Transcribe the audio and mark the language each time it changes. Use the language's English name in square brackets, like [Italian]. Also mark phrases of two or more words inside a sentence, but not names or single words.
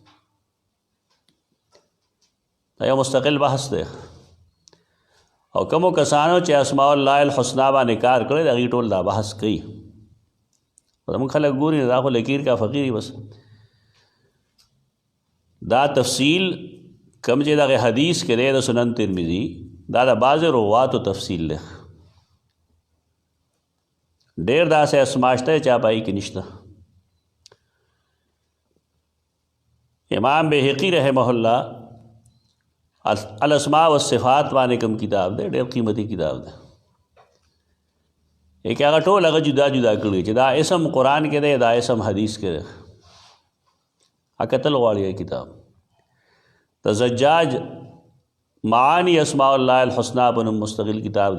[Pashto] دا یو مستقل بحث دی، او کومو کسانو چې [Arabic] اسماء الله الحسنا [Pashto] باندې کار کړی د هغې ټول دا بحث کوي. زموږ خلک ګوري دا خو [Urdu] لکیر کا فقیری [Pashto] بس دا تفصیل کم چې دغه حدیث کې دی د سنن ترمذی دا د بعض رواتو تفصیل دی. ډېر داسې اسما شته چا پای کې نشته. امام بهقی رحمه الله [Arabic] الاسماء والصفات [Pashto] باندې کوم کتاب دی، ډېر قیمتي کتاب دی. ایک هغه ټول هغه جدا جدا کړي چې دا اسم قرآن کې دی دا اسم حدیث کې دی. کتل غواړي کتاب د زجاج [Arabic] معانی اسماء الله الحسنى [Pashto] په نوم مستقل کتاب دی.